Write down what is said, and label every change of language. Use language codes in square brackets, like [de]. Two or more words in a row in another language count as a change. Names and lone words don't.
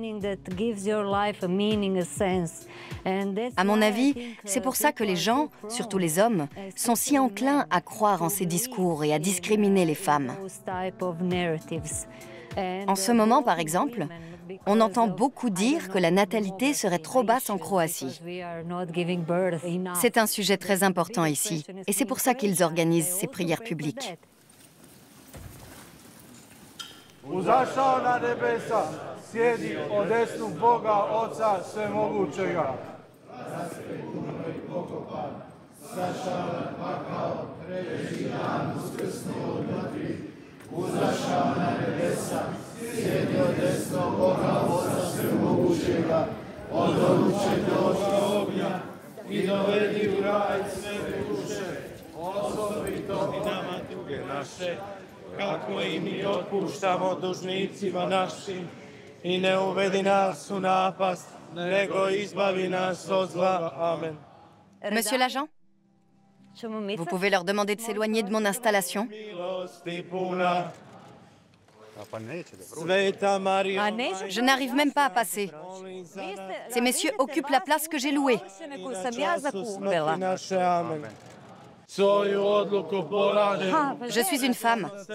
[fr] À mon avis, c'est pour ça que les gens, surtout les hommes, sont si enclins à croire en ces discours et à discriminer les femmes. En ce moment, par exemple, on entend beaucoup dire que la natalité serait trop basse en Croatie. C'est un sujet très important ici, et c'est pour ça qu'ils organisent ces prières publiques. [hr] Uzašao na nebesa, sjedi o desnu Boga Oca Svemogućega. Uzašao na nebesa, sjedi o desnu Boga Oca Svemogućega. Odoruče došla ognja i dovedi u raj sve duše, osobito i nama duge naše, kako i mi otpuštamo dužnicima našim, i ne uvedi nas u napast, nego izbavi nas od zla. Amen. [fr] Monsieur l'agent, vous pouvez leur demander de s'éloigner de mon installation? Je n'arrive même pas à passer. Ces messieurs occupent la place que j'ai louée. Je suis une femme.